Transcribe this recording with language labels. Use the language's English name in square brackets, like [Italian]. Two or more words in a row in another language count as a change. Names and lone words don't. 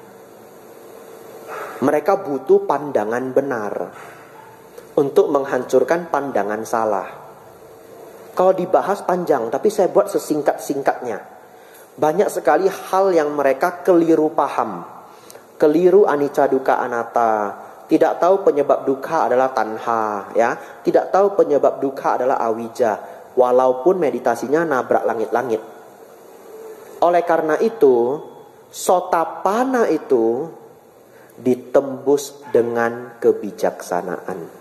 [Indonesian] Mereka butuh pandangan benar untuk menghancurkan pandangan salah. Kalau dibahas panjang, tapi saya buat sesingkat-singkatnya. Banyak sekali hal yang mereka keliru paham. Keliru [Pali] anicca dukkha anatta. [Indonesian] Tidak tahu penyebab dukkha adalah tanha, ya. Tidak tahu penyebab dukkha adalah awija. Walaupun meditasinya nabrak langit-langit. Oleh karena itu, sotapana itu ditembus dengan kebijaksanaan.